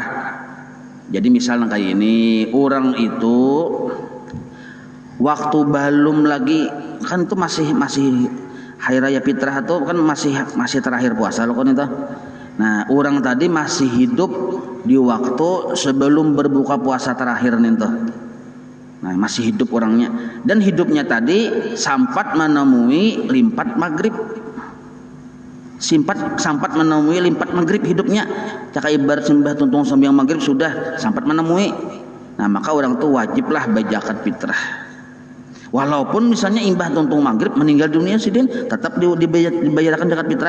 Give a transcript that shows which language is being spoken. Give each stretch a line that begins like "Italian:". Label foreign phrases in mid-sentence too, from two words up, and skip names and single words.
Banjar: Jadi misalnya kayak ini, orang itu waktu belum lagi, kan itu masih hari raya fitrah itu kan masih terakhir puasa loh kan itu. Nah, orang tadi masih hidup di waktu sebelum berbuka puasa terakhir nih tuh. Nah, masih hidup orangnya, dan hidupnya tadi sampat menemui limpat maghrib. Sampat menemui limpat maghrib hidupnya. Caka ibarat sembah tuntung sembahyang maghrib sudah sampat menemui. Nah, maka orang tuh wajiblah zakat fitrah. Walaupun misalnya imbah tuntung maghrib meninggal dunia sidin, tetap dibayarkan zakat fitrah.